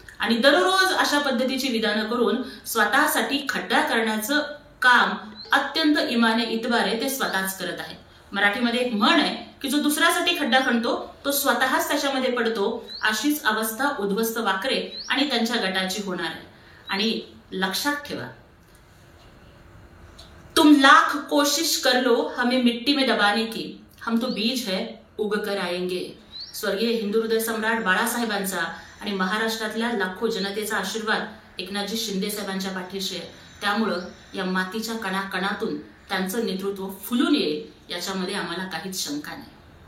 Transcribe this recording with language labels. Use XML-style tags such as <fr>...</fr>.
<mr>आणि दररोज अशा पद्धतीची विधानं करून स्वतःसाठी खड्डा करण्याचं काम अत्यंत इमाने इतबारे ते स्वतःच करत आहेत. मराठीमध्ये एक म्हण आहे की जो दुसऱ्यासाठी खड्डा खणतो तो स्वतःच त्याच्यामध्ये पडतो. अशीच अवस्था उद्ध्वस्त वाकरे आणि त्यांच्या गटाची होणार आहे. आणि लक्षात ठेवा,</mr> <hi>तुम लाख कोशिश कर लो हमें मिट्टी में दबाने की, हम तो बीज है उग कर आएंगे.</hi> <mr>स्वर्गीय हिंदू हृदय सम्राट बाळासाहेबांचा आणि महाराष्ट्रातल्या लाखो जनतेचा आशीर्वाद एकनाथजी शिंदे साहेबांच्या पाठीशी आहे. त्यामुळं या मातीच्या कणाकणातून त्यांचं नेतृत्व फुलून येईल याच्यामध्ये आम्हाला काहीच शंका नाही.</mr>